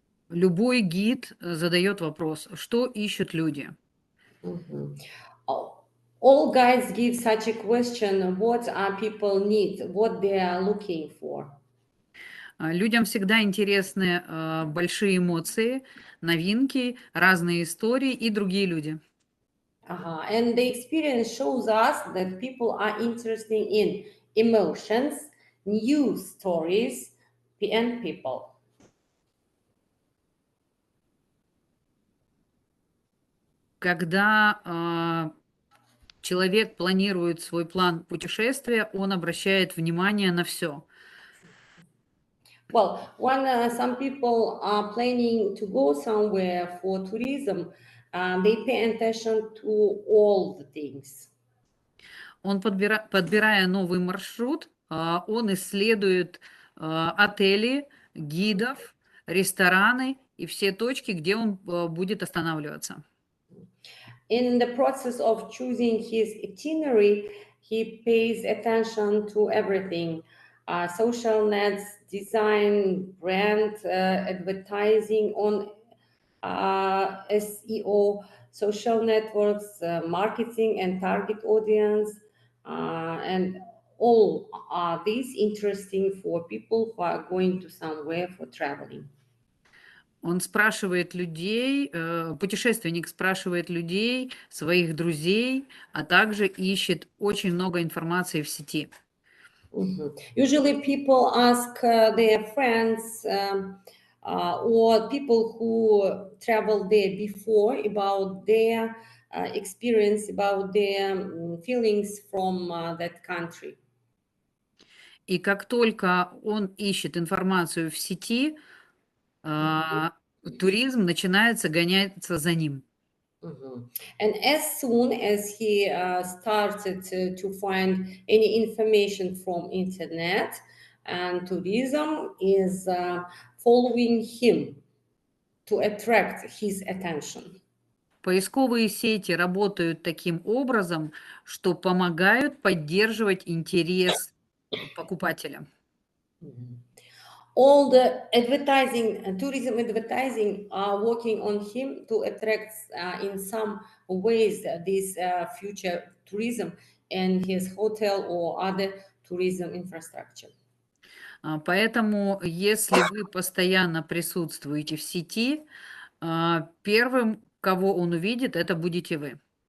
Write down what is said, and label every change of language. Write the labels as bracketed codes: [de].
[ru] Любой гид задает вопрос, что ищут люди? [en] All guides give such a question, what people need, what they are looking for. [ru] Людям всегда интересны большие эмоции, новинки, разные истории и другие люди. [en] And the experience shows us that people are interested in emotions, new stories, and people. [ru] Когда человек планирует свой план путешествия, он обращает внимание на все. [en] Well, when some people are planning to go somewhere for tourism, they pay attention to all the things. [ru] Он, подбирая новый маршрут, он исследует отели, гидов, рестораны и все точки, где он будет останавливаться. [en] In the process of choosing his itinerary, he pays attention to everything. Social nets, design, brand, advertising on SEO, social networks, marketing and target audience, and all these interesting for people who are going to somewhere for traveling. [ru] Он спрашивает людей, путешественник спрашивает людей, своих друзей, а также ищет очень много информации в сети. [en] Usually people ask their friends or people who traveled there before about their experience, about their feelings from that country. [ru] И как только он ищет информацию в сети, туризм начинается гоняться за ним. [en] And as soon as he started to find any information from internet, and tourism is following him to attract his attention. [ru] Поисковые сети работают таким образом, что помогают поддерживать интерес покупателя. [en] All the advertising, tourism advertising are working on him to attract in some ways this future tourism and his hotel or other tourism infrastructure. [ru] Поэтому, если вы постоянно присутствуете в сети, первым, кого он увидит, это будете вы.